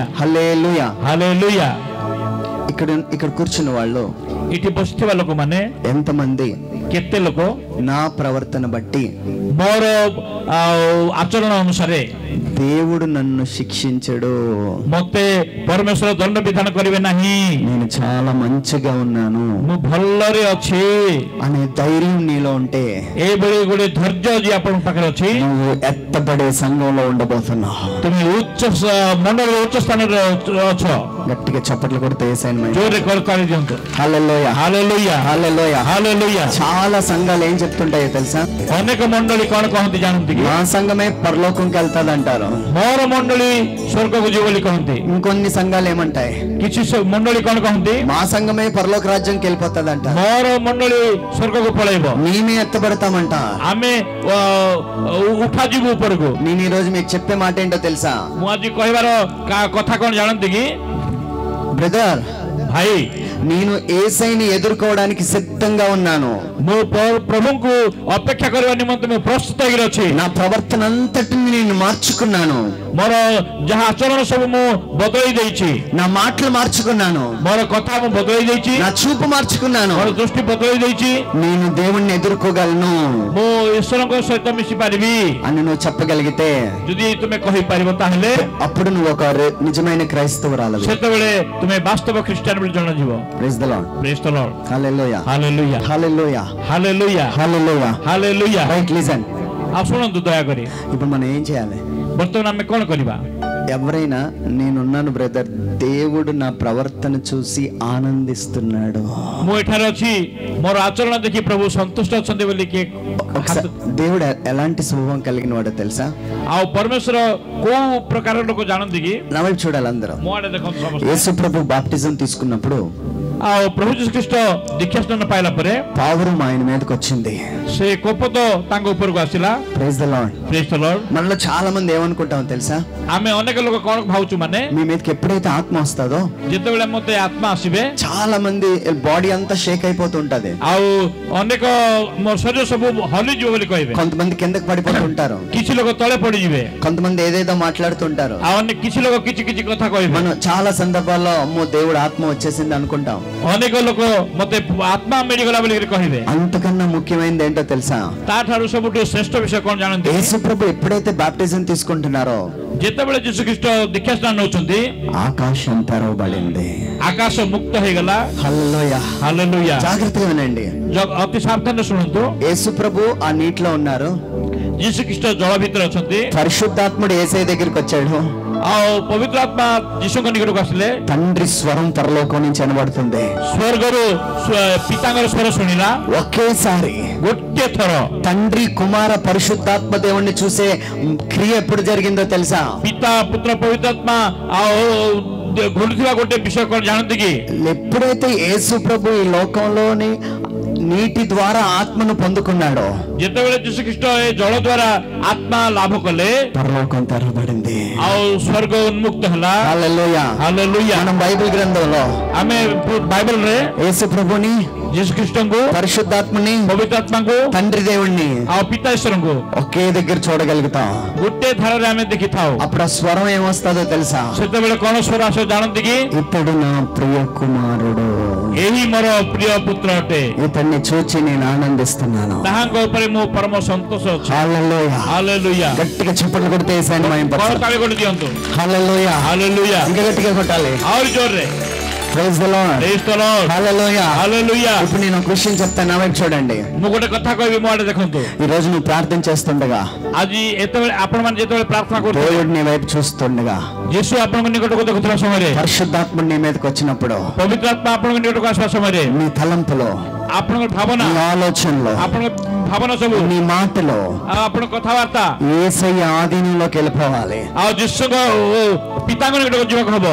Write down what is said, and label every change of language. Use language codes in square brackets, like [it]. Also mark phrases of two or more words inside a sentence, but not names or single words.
[te] హల్లెలూయా. [or] ହାଲେଲୁୟା। [te] ఇక్కడ కూర్చున్న వాళ్ళు [or] ଏଠି ବସିଥିବା ଲୋକମାନେ [te] ఎంతమంది [or] କେତେ ଲୋକ [te] నా ప్రవర్తన బట్టి [or] ମୋର ଆଚରଣ ଅନୁସାରେ [te] దేవుడు నన్ను శిక్షించడు, [or] ମତେ ପରମେଶ୍ୱର ଦଣ୍ଡ ବିଧାନ କରିବେ ନାହିଁ, [te] నేను చాలా మంచిగా ఉన్నాను [or] ମୁଁ ଭଲରେ ଅଛି [te] అనే ధైర్యం నీలో ఉంటే [or] ଏଇଭଳି ଗୋଟେ ଧୈର୍ଯ୍ୟ ଆଜି ଆପଣଙ୍କ ପାଖରେ ଅଛି, [te] నువ్వు ఎత్తబడే సంఘంలో ఉండబోతున్నావు. [or] ତୁମେ ମଣ୍ଡଳର ଉଚ୍ଚ ସ୍ଥାନରେ ଅଛ। [te] గట్టిగా చప్పట్లు కొడితే యేసయ్యని [or] ଜୋରରେ କରତାଳି ଦିଅନ୍ତୁ। [te] హల్లెలూయా [or] ହାଲେଲୁୟା [te] హల్లెలూయా. [or] ହାଲେଲୁୟା। [te] చాలా సంఘాలు ఏం చెప్తుంటాయో తెలుసా? [or] ଅନେକ ମଣ୍ଡଳୀ କଣ କହନ୍ତି ଜାଣନ୍ତି କି? [te] మా సంఘమే పరలోకంకి వెళ్తాది అంటారు. [or] ମୋର ମଣ୍ଡଳୀ ସ୍ୱର୍ଗକୁ ଯିବ ବୋଲି କହନ୍ତି। [te] ఇంకొన్ని సంఘాలు ఏమంటాయి? [or] କିଛି ମଣ୍ଡଳୀ କଣ କହନ୍ତି? [te] మా సంఘమే పరలోక రాజ్యంకి వెళ్ళిపోతుంది అంట. [or] ମୋର ମଣ୍ଡଳୀ ସ୍ୱର୍ଗକୁ పଳେଇବ, [te] మేమే ఎత్తబడతామంట. [or] ଆମେ ଉଠାଯିବୁ ଉପରକୁ। [te] నేను ఈ రోజు మీకు చెప్పే మాట ఏంటో తెలుసా? [or] ମୁଁ ଆଜି କହିବାର କଥା କଣ ଜାଣନ୍ତି କି? [te] బ్రదర్, [or] ଭାଇ, [te] నేను యేసయ్యని ఎదుర్కోవడానికి సిద్ధంగా ఉన్నాను. [or] ମୁଁ ପ୍ରଭୁଙ୍କୁ ଅପେକ୍ଷା କରିବା ନିମନ୍ତେ ମୁଁ ପ୍ରସ୍ତୁତ ହେଇକି ଅଛି। [te] నా ప్రవర్తన అంతటిని నేను మార్చుకున్నాను. [or] ମୋର ଯାହା ଆଚରଣ ସବୁ ମୁଁ ବଦଳେଇ ଦେଇଛି, [te] నా మాటలు మార్చుకున్నాను. [or] ମୋର କଥା ମୁଁ ବଦଳେଇ ଦେଇଛି, [te] నా చూపు మార్చుకున్నాను. [or] ମୋର ଦୃଷ୍ଟି ବଦଳେଇ ଦେଇଛି। [te] నేను దేవుణ్ణి ఎదుర్కోగలను [or] ମୁଁ ଈଶ୍ୱରଙ୍କ ସହିତ ମିଶି ପାରିବି [te] అని నువ్వు చెప్పగలిగితే [or] ଯଦି ତୁମେ କହିପାରିବ, ତାହେଲେ [te] అప్పుడు నువ్వు ఒక నిజమైన క్రైస్తవురాలవి. [or] ସେତେବେଳେ ତୁମେ ବାସ୍ତବ ଖ୍ରୀଷ୍ଟିଆନ ବୋଲି ଜଣାଯିବ। [en] Praise the Lord. Praise the Lord. [te] హల్లెలూయా [or] ହାଲେଲୁୟା [te] హల్లెలూయా [or] ହାଲେଲୁୟା [te] హల్లెలూయా. [or] ହାଲେଲୁୟା। [en] Right, listen. [or] ଆଉ ଶୁଣନ୍ତୁ ଦୟାକରି, [te] ఇప్పుడు మనం ఏం చేయాలి? [or] ବର୍ତ୍ତମାନ ଆମେ କଣ କରିବା? [te] ఎవరైనా నేనున్నాను బ్రదర్, దేవుడు నా ప్రవర్తన చూసి ఆనందిస్తున్నాడు, [or] ମୁଁ ଏଠାରେ ଅଛି, ମୋର ଆଚରଣ ଦେଖି ପ୍ରଭୁ ସନ୍ତୁଷ୍ଟ ଅଛନ୍ତି ବୋଲି କିଏ? [te] దేవుడు ఎలాంటి స్వభావం కలిగిన వాడో తెలుసా? [or] ଆଉ ପରମେଶ୍ୱର କୋଉ ପ୍ରକାର ଲୋକ ଜାଣନ୍ତି କି? [te] నా వైపు చూడాలి అందరూ. [or] ମୋ ଆଡେ ଦେଖନ୍ତୁ ସମସ୍ତେ। [te] యేసు ప్రభు బాప్టిజం తీసుకున్నప్పుడు [or] ଆଉ ପ୍ରଭୁ ଯୀଶୁ ଖ୍ରୀଷ୍ଟ ଦୀକ୍ଷା ସ୍ନାନ ପାଇଲା ପରେ [te] పావురం ఆయన మీదకి వచ్చింది. [or] ସେ କୋପଦ ତାଙ୍କ ଉପରକୁ ଆସିଲା। [en] Praise the Lord. Praise the Lord. [te] మనలో చాలా మంది ఏమనుకుంటాం తెలుసా? [or] ଆମେ ଅନେକ ଲୋକ କଣ ଭାବୁଛୁ ମାନେ [te] మీ మీదకి ఎప్పుడైతే ఆత్మ వస్తుందో [or] ଯେତେବେଳେ ମତେ ଆତ୍ମା ଆସିବେ, [te] చాలా మంది బాడీ అంతా షేక్ అయిపోతూ ఉంటది. [or] ଆଉ ଅନେକ ମୋ ଶରୀର ସବୁ ହଲିଯିବ ବୋଲି କହିବେ। [te] కొంతమంది కిందకి పడిపోతూ ఉంటారు, [or] କିଛି ଲୋକ ତଳେ ପଡିଯିବେ, [te] కొంతమంది ఏదేదో మాట్లాడుతుంటారు. [or] ଆଉ କିଛି ଲୋକ କିଛି କିଛି କଥା କହିବେ। [te] మనం చాలా సందర్భాల్లో అమ్మో దేవుడు ఆత్మ వచ్చేసింది అనుకుంటాం. [or] ଅନେକ ଲୋକ ମତେ ଆତ୍ମା ମିଳିଗଲା ବୋଲି କହିବେ। [te] అంతకన్నా ముఖ్యమైనది ఏంటో తెలుసా? [or] ତାଠାରୁ ସବୁଠୁ ଶ୍ରେଷ୍ଠ ବିଷୟ କଣ ଜାଣନ୍ତି? [te] యేసు ప్రభు ఎప్పుడైతే బాప్టిజం తీసుకుంటున్నారో [or] ଯେତେବେଳେ ଯୀଶୁ ଖ୍ରୀଷ୍ଟ ଦୀକ୍ଷା ସ୍ନାନ ନେଉଛନ୍ତି, [te] ఆకాశం తెరవబడింది. [or] ଆକାଶ ମୁକ୍ତ ହେଇଗଲା। [te] హల్లెలూయా. [or] ହାଲେଲୁୟା। [te] జాగ్రత్తగా వినండి. [or] ଅତି ସାବଧାନରେ ଶୁଣନ୍ତୁ। [te] యేసు ప్రభు ఆ నీటిలో ఉన్నారు. [or] ଯୀଶୁ ଖ୍ରୀଷ୍ଟ ଜଳ ଭିତରେ ଅଛନ୍ତି, [te] పరిశుద్ధాత్ముడు యేసయ్య దగ్గరికి వచ్చాడు. [or] ଆଉ ପବିତ୍ର ଆତ୍ମା ଯୀଶୁଙ୍କ ନିକଟକୁ ଆସିଲେ। [te] తండ్రి స్వరం పరలోకం నుంచి వినబడుతుంది. [or] ସ୍ୱର୍ଗରୁ ପିତାଙ୍କର ସ୍ୱର ଶୁଣିଲା। [te] ఒకేసారి [or] ଗୋଟିଏ ଥର [te] తండ్రి కుమార పరిశుద్ధాత్మ దేవుణ్ణి చూసే క్రియ ఎప్పుడు జరిగిందో తెలుసా? [or] ପିତା ପୁତ୍ର ପବିତ୍ର ଆତ୍ମା ଆଉ ଘୁରୁଥିବା ଗୋଟେ ବିଷୟ କଣ ଜାଣନ୍ତି କି? [te] ఎప్పుడైతే యేసు ప్రభు ఈ లోకంలోని నీటి ద్వారా ఆత్మను పొందుకున్నాడో, [or] ଯେତେବେଳେ ଯୀଶୁ ଖ୍ରୀଷ୍ଟ ଏ ଜଳ ଦ୍ୱାରା ଆତ୍ମା ଲାଭ କଲେ, [te] పరలోకం తెరవబడింది. [or] ଆଉ ସ୍ୱର୍ଗ ଉନ୍ମୁକ୍ତ ହେଲା। [te] హల్లెలూయా. [or] ହାଲେଲୁୟା। [te] మనం బైబిల్ గ్రంథంలో [or] ଆମେ ବାଇବଲରେ [te] యేసు ప్రభుని, [or] ଯୀଶୁ ଖ୍ରୀଷ୍ଟଙ୍କୁ, [te] పరిశుద్ధాత్మని, [or] ପବିତ୍ର ଆତ୍ମାଙ୍କୁ [te] తండ్రి దేవుణ్ణి [or] ଆଉ ପିତା ଈଶ୍ୱରଙ୍କୁ [te] ఒకే దగ్గర చూడగలుగుతాం. [or] ଗୋଟେ ଧାରରେ ଆମେ ଦେଖିଥାଉ। [te] అప్పుడు ఆ స్వరం ఏమొస్తుందో తెలుసా? [or] ସେତେବେଳେ କଣ ସ୍ୱର ଆସେ ଜାଣନ୍ତି କି? [te] ఇతడు నా ప్రియ కుమారుడు, [or] ଏହି ମୋର ପ୍ରିୟ ପୁତ୍ର ଅଟେ, [te] ఇతన్ని చూచి నేను ఆనందిస్తున్నాను. [or] ତାହାଙ୍କ ଉପରେ ମୁଁ ପରମ ସନ୍ତୋଷ ଅଛି। [te] హల్లెలూయా. [or] ହାଲେଲୁୟା। [te] గట్టిగా చప్పట్లు కొడితే యేసయ్యని మహిమపరచాలి. [or] କରତାଳି ଗୋଟେ ଦିଅନ୍ତୁ। [te] హల్లెలూయా. [or] ହାଲେଲୁୟା। [te] ఇంకా గట్టిగా కొట్టాలి. [or] ଆହୁରି ଜୋରରେ। [en] Praise the Lord. Praise the Lord. [te] హల్లెలూయా. [or] ହାଲେଲୁୟା। [te] ఇప్పుడు నేను ఒక విషయం చెప్తాను, నా వైపు చూడండి. [or] ମୁଁ ଗୋଟେ କଥା କହିବି, ମୋ ଆଡେ ଦେଖନ୍ତୁ। [te] ఈ రోజు నువ్వు ప్రార్థన చేస్తుండగా, [or] ଆଜି ଏତେବେଳେ ଆପଣମାନେ ଯେତେବେଳେ ପ୍ରାର୍ଥନା କରୁଥିବେ, [te] దేవుడు నీ వైపు చూస్తుండగా, [or] ଯୀଶୁ ଆପଣଙ୍କ ନିକଟକୁ ଦେଖୁଥିବା ସମୟରେ, [te] పరిశుద్ధాత్ముడు నీ మీదకి వచ్చినప్పుడు, [or] ପବିତ୍ର ଆତ୍ମା ଆପଣଙ୍କ ନିକଟକୁ ଆସିବା ସମୟରେ, [te] నీ తలంపులో, [or] ଆପଣଙ୍କ ଭାବନା, [te] నీ ఆలోచనలో, [or] ଆପଣଙ୍କ ଭାବନା ସବୁ, [te] నీ మాటలో [or] ଆଉ ଆପଣଙ୍କ କଥାବାର୍ତ୍ତା [te] యేసయ్య ఆధీనంలోకి వెళ్ళిపోవాలి. [or] ଆଉ ଯୀଶୁଙ୍କ ପିତାଙ୍କ ନିକଟକୁ ଯିବାକୁ ହବ।